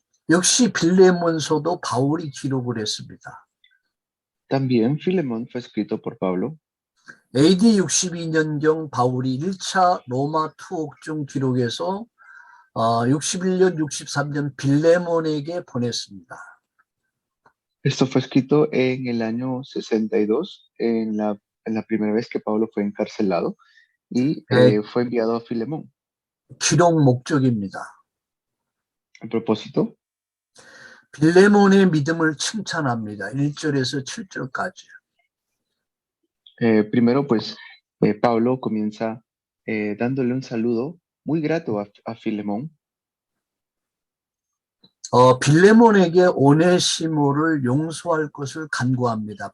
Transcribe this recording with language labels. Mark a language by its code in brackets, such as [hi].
[ko] 역시 빌레몬서도 바울이 기록을 했습니다. [es] También Filemón fue escrito por Pablo. [ko] AD 62년경 바울이 1차 로마 투옥 중 기록해서 61년, 63년 빌레몬에게 보냈습니다. [es] Esto fue escrito en el año 62, en la primera vez que Pablo fue encarcelado y fue enviado a Filemón. [ko] 기록 목적입니다. [es] A propósito, [ko] 빌레몬의 믿음을 칭찬합니다. 1절에서 7절까지. [es] primero pues Pablo comienza dándole un saludo muy grato a Filemón. [ko] 빌레몬에게 오네시모를 용서할 것을 간구합니다.